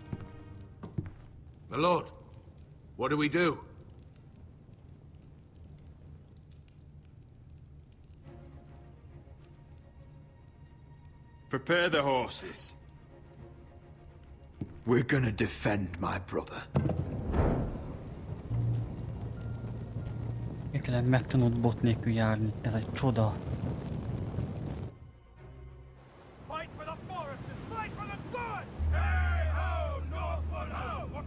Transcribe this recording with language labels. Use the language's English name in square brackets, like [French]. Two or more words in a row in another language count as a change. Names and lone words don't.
[English] My lord, what do we do? Prepare the horses. We're gonna defend my brother. [Hungarian] Értelem megtanult bot nélkül járni. Ez egy csoda. [English] Fight for the foresters! Fight for the good! Hey ho, Northwood ho!